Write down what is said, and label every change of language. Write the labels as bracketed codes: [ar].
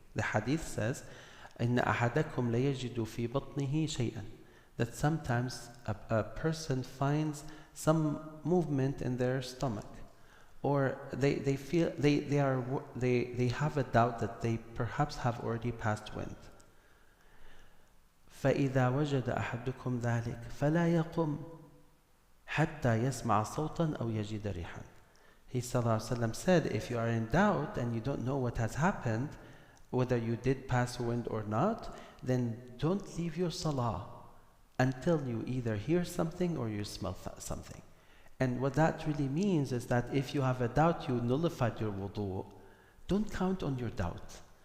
[en] The hadith says, [ar] إن أحدكم لا يجد في بطنه شيئا, [en] that sometimes a person finds some movement in their stomach, or they feel they have a doubt that they perhaps have already passed wind. [ar] فإذا وجد أحدكم ذلك فلا يقم حتى يسمع صوتا أو يجد ريحا. [en] He ﷺ said, if you are in doubt and you don't know what has happened, whether you did pass wind or not, then don't leave your salah until you either hear something or you smell something. And what that really means is that if you have a doubt, you nullified your wudu, don't count on your doubt.